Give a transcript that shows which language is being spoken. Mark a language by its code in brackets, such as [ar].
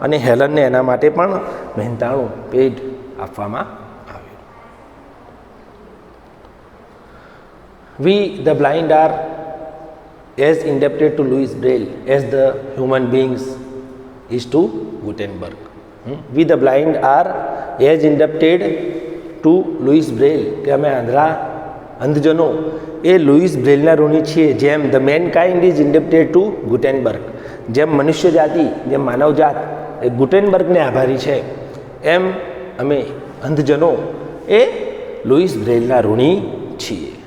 [gu] અને હેલનને એના માટે પણ મહેનતાણું પેડ આપવામાં આવ્યું. [en] We the blind are as indebted to Louis Braille as the human beings is to Gutenberg. We the blind are as indebted to Louis Braille. [gu] કે અમે અંધજનો એ લુઈસ બ્રેલના ઋણી છીએ, જેમ [en] The mankind is indebted to Gutenberg. [gu] જેમ મનુષ્ય જાતિ, જેમ માનવજાત એ ગુટેનબર્ગને આભારી છે, એમ અમે અંધજનો એ લુઈસ બ્રેલના ઋણી છીએ.